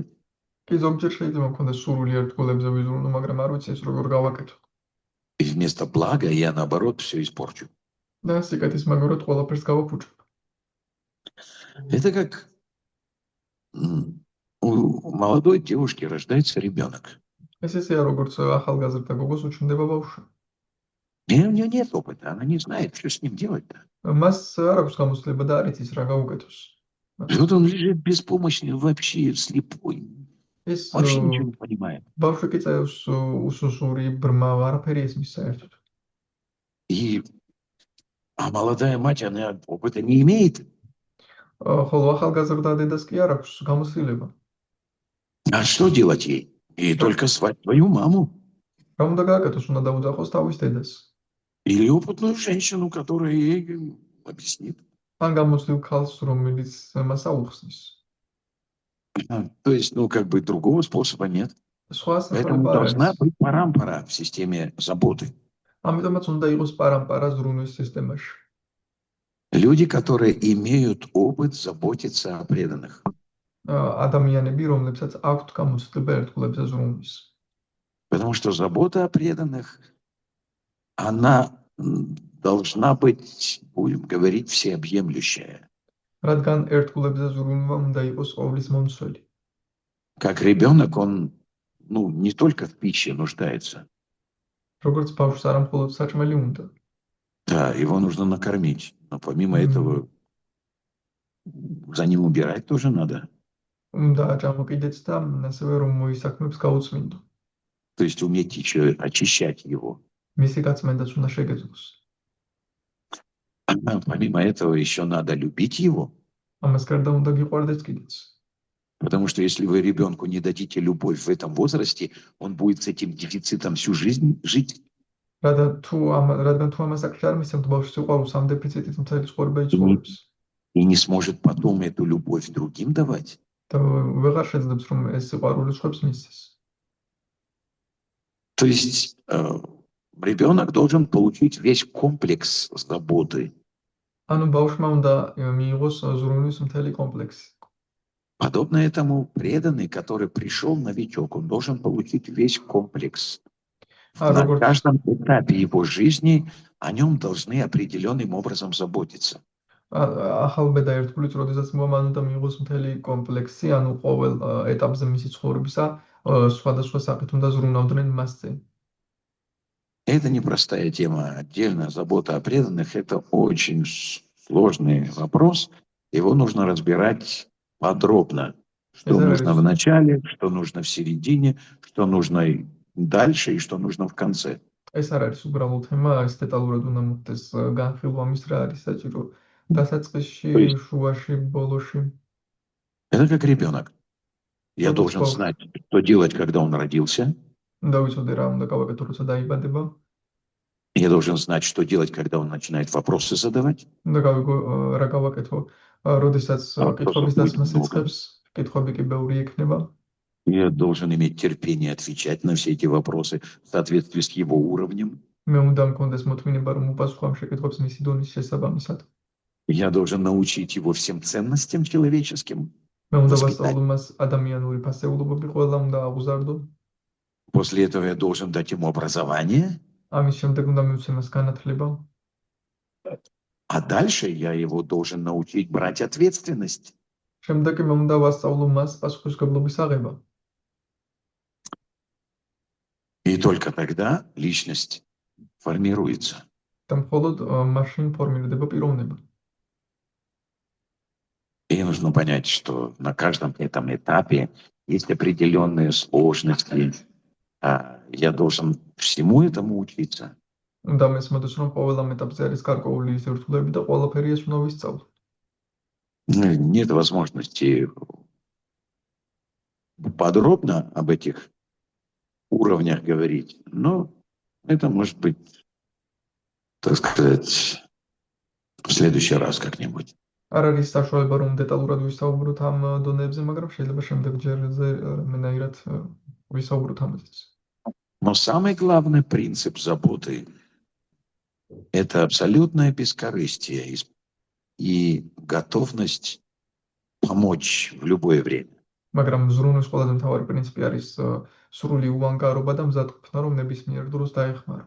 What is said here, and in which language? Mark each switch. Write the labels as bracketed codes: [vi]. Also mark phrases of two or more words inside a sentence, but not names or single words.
[ka] კი ზოგჯერ შეიძლება მქონდეს სურვილი ერთგულებზე ვიზრუნო, მაგრამ არ ვიცი ეს როგორ გავაკეთო. [ru] И вместо блага я, наоборот, все испорчу. [ka] და სიკეთის მაგორად ყველაფერს გავაფუჭებ. [ru] Это как у молодой девушки рождается ребенок. [ka] ეს ისეა, როგორც ახალგაზრდა გოგოს უჩნდება ბავშვი. [ru] И у нее нет опыта, она не знает, что с ним делать-то. [ka] მას არ აქვს გამოცდილება და არ იცის რა გავუკეთოს. [ru] И вот он лежит беспомощный, вообще слепой, [ka] ეს [ru] вообще ничего не понимает. [ka] ბავშვი კი წევს უსუსური, ბრმავ, არაფერი ესმის საერთოდ. [ru] А молодая мать, она опыта не имеет. [ka] ხოლო ახალგაზრდა დედას კი არ აქვს გამოცდილება. [ru] А что делать ей? И только звать твою маму. [ka] რა უნდა გააკეთოს? უნდა დაუძახოს თავის დედას. [ru] Или опытную женщину, которая ей объяснит. [ka] ან გამოცდილ ქალს, რომელიც მას აუხსნის. [ru] То есть, как бы другого способа нет. [ka] სხვა [ru] Поэтому [ka] სახალება არ [ru] должна [ka] არის. [ru] быть парампара в системе заботы. [ka] ამიტომაც უნდა იყოს პარამპარა ზრუნვის სისტემაში. [ru] Люди, которые имеют опыт заботиться о преданных. [ka] ადამიანები, რომლებსაც აქვთ გამოცდილება ერთგულებზე ზრუნვის. [ru] Потому что забота о преданных, она должна быть, будем говорить, всеобъемлющая. [ka] რადგან ერთგულებზე ზრუნვა უნდა იყოს ყოვლის მომცველი. [ru] Как ребенок, он не только в пище нуждается. [ka] როგორც ბავშვს არა მხოლოდ საჭმელი უნდა. [ru] Да, его нужно накормить. Но помимо этого, за ним убирать тоже надо. [ka] უნდა აჭამოკიდეც და ასევე რომ მოისაქმებს გაუწმინდო. [ru] То есть уметь еще очищать его. [ka] მისი გაწმენდაც უნდა შეგეძლოს. [ru] Помимо этого еще надо любить его. [ka] ამას გარდა უნდა გიყვარდეს კიდეც. [ru] Потому что если вы ребенку не дадите любовь в этом возрасте, он будет с этим дефицитом всю жизнь жить. [ka] რადგან თუ ამას აკეთებს არ მისცემთ ბავშვს სიყვარულს, ამ დეფიციტით მთელი ცხოვრება იცხოვრებს. [ru] И не сможет потом эту любовь другим давать. [ka] და ვეღარ შეძლებს რომ ეს სიყვარული სხვებს მისცეს. [ru] То есть ребенок должен получить весь комплекс заботы. [ka] ანუ ბავშვმა უნდა მიიღოს ზრუნვის მთელი კომპლექსი. [ru] Подобно этому преданный, который пришел новичок, он должен получить весь комплекс. На каждом этапе его жизни о нем должны определенным образом заботиться. [ka] ახალბედა ერთგულით, როდესაც მან უნდა მიიღოს მთელი კომპლექსი, ანუ ყოველ ეტაპზე მისი ცხოვრებისა სხვადასხვა სახით უნდა ზრუნავდნენ მასზე. [ru] Это непростая тема. Отдельно забота о преданных – это очень сложный вопрос. Его нужно разбирать подробно. Что нужно в начале, что нужно в середине, что нужно дальше и что нужно в конце. [ka] ეს არ არის უბრალო თემა, ეს დეტალურად უნდა მოხდეს განხილვა მის რა არის საჭირო დასაწყისში, შუაში, ბოლოში. [ru] Это как ребенок. Я должен знать, что делать, когда он родился. [ka] უნდა ვიცოდე რა უნდა გავაკეთო, როცა დაიბადება. [ru] Я должен знать, что делать, когда он начинает вопросы задавать. [ka] უნდა გავიგო რა გავაკეთო, როდესაც კითხვების დასმას იწყებს, კითხვები კი ბევრი იქნება. [ru] Я должен иметь терпение отвечать на все эти вопросы в соответствии с его уровнем. [ka] მე უნდა მქონდეს მოთმინება, რომ უპასუხო ამ შეკითხვებს მისი დონის შესაბამისად. [ru] Я должен научить его всем ценностям человеческим. [ka] მე უნდა ვასწავლო მას ადამიანური ფასეულობები ყველა უნდა აღუზარდო. [ru] После этого я должен дать ему образование. [ka] ამის შემდეგ უნდა მივცე მას განათლება. [ru] А дальше я его должен научить брать ответственность. [ka] შემდეგ მე უნდა ვასწავლო მას პასუხისმგებლობის აღება. [ru] И только тогда личность формируется. [ka] და მხოლოდ მაშინ ფორმირდება პიროვნება. [ru] И нужно понять, что на каждом этом этапе есть определенные сложности. Я должен всему этому учиться. [ka] უნდა მესმოდეს, რომ ყოველ ამ ეტაპზე არის გარკვეული სირთულეები და ყველაფერი ეს უნდა ვისწავლო. [ru] Нет возможности подробно об этих уровнях говорить, но это может быть так сказать, в следующий раз как-нибудь. [ka] არ არის საშუალება რომ დეტალურად ვისაუბროთ ამ დონეებზე, მაგრამ შეიძლება შემდეგ ჯერზე რამენაირად ვისაუბროთ ამაზეც. [ru] Но самый главный принцип заботы – это абсолютное бескорыстие и готовность помочь в любое время. [ka] მაგრამ ზრუნვის ყველაზე მთავარი პრინციპი არის სრული უანგარობა და მზადყოფნა, რომ ნებისმიერ დროს დაეხმარო.